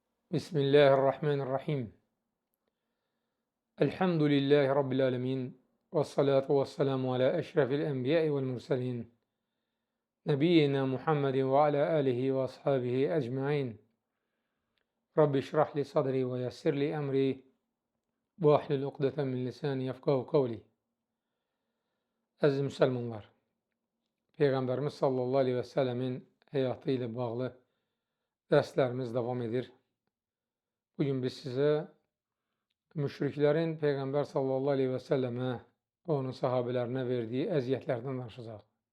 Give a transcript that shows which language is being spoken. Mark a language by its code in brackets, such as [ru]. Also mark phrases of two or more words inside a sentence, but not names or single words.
[ar] بسم الله الرحمن الرحيم. الحمد لله رب العالمين. والصلاة والسلام على أشرف الأنبياء والمرسلين. نبينا محمد وعلى آله وأصحابه أجمعين. رب اشرح لي صدري ويسر لي أمري. واحلل عقدة من لساني يفقهوا قولي. [az] Əziz müsəlmanlar, Peyğəmbərimiz [ar] صلى الله عليه وسلم [az] həyatı ilə bağlı dərslərimiz davam edir. Bugün biz sizə müşriklərin Peyğəmbər [ar] صلى الله عليه وسلم [az] və onun sahabələrinə verdiyi əziyyətlərdən danışacaq.